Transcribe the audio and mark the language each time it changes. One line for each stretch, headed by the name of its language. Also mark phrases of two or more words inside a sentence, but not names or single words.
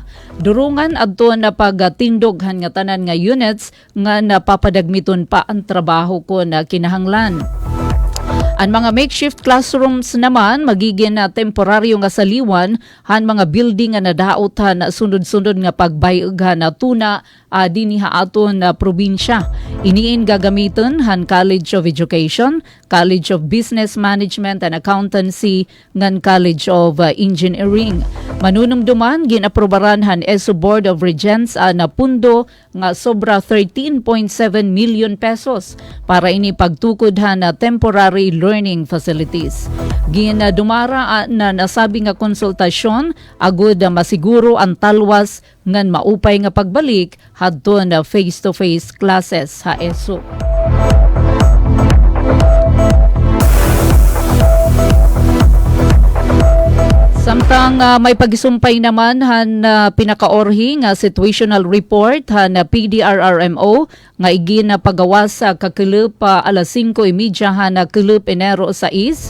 Waray: Durungan adto na pagtindog han nga tanan nga units nga napapadagmiton pa ang trabaho ko na kinahanglan. Ang mga
English: makeshift classrooms
Waray: naman magiging na temporaryo nga saliwan han mga building nga nadaotan sunod-sunod nga pagbayeg na tuna dinhi aton na probinsya. Iniin gagamiton han College of Education, College of Business Management and Accountancy ngan College of Engineering. Manunumduman ginaprobaran han ESO Board of Regents na pundo nga sobra 13.7 million pesos para ini pagtukod han na
English: temporary learning facilities.
Waray: Ginadumara na nasabi nga konsultasyon agud masiguro ang talwas ngan maupay nga pagbalik hadto na
English: face-to-face classes
Waray: ha ESO. Samtang may pagisumpay naman han pinakaorhi nga
English: situational report
Waray: han PDRRMO nga igin na pagawas sa kakilip alas 5:30 han kilip Enero 6.